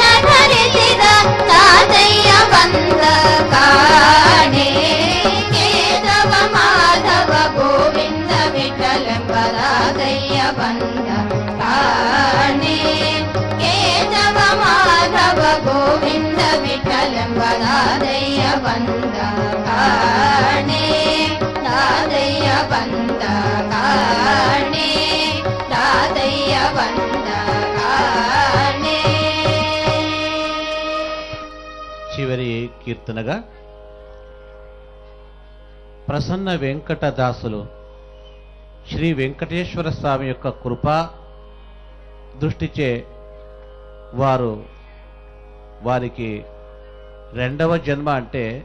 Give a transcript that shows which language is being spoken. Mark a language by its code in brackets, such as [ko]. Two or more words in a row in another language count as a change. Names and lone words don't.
[kn] ಧರಿಸಿದ ದಾಸಯ್ಯ ಬಂದ ಕಾಣೆ ಕೇಶವ ಮಾಧವ ಗೋವಿಂದ ವಿಠಲೆಂಬ ದಾಸಯ್ಯ ಬಂದ ಕಾಣೆ ಕೇಶವ ಮಾಧವ ಗೋವಿಂದ ವಿಠಲೆಂಬ ದಾಸಯ್ಯ ಬಂದ ಕಾಣೆ ದಾಸಯ್ಯ ಬಂದ ಕಾಣೆ ದಾಸಯ್ಯ ಬಂದ ಕಾಣೆ [te] చివరి కీర్తనగా ప్రసన్న వెంకటదాసులు శ్రీ వెంకటేశ్వర స్వామి యొక్క కృపా దృష్టిచే వారికి రెండవ జన్మ అంటే